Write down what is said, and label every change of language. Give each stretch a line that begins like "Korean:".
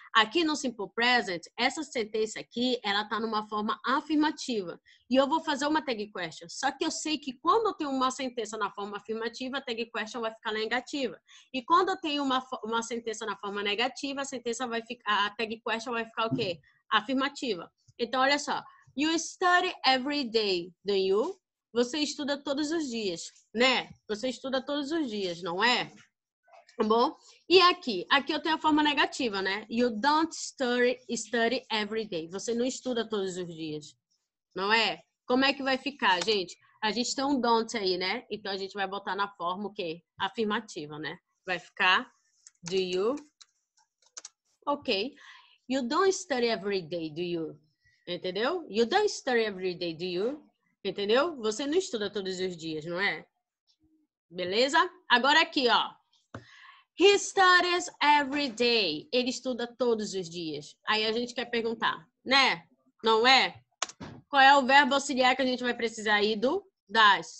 Portuguese: Aqui no simple present, essa sentença aqui, ela tá numa forma afirmativa. E eu vou fazer uma tag question. Só que eu sei que quando eu tenho uma sentença na forma afirmativa, a tag question vai ficar negativa. E quando eu tenho uma sentença na forma negativa, a tag question vai ficar o quê? Afirmativa. Então, olha só.
English: You study every day, do you?
Portuguese: Você estuda todos os dias, né? Você estuda todos os dias, não é? Tá bom? E aqui eu tenho a forma negativa, né?
English: You don't study every day.
Portuguese: Você não estuda todos os dias, não é? Como é que vai ficar, gente? A gente tem um don't aí, né? Então, a gente vai botar na forma o quê? Afirmativa, né? Vai ficar
English: do you?
Portuguese: Ok.
English: You don't study every day, do you? Entendeu? You don't study every day, do you?
Portuguese: Entendeu? Você não estuda todos os dias, não é? Beleza? Agora aqui, ó.
English: He studies every day.
Portuguese: Ele estuda todos os dias. Aí a gente quer perguntar, né? Não é? Qual é o verbo auxiliar que a gente vai precisar aí do das?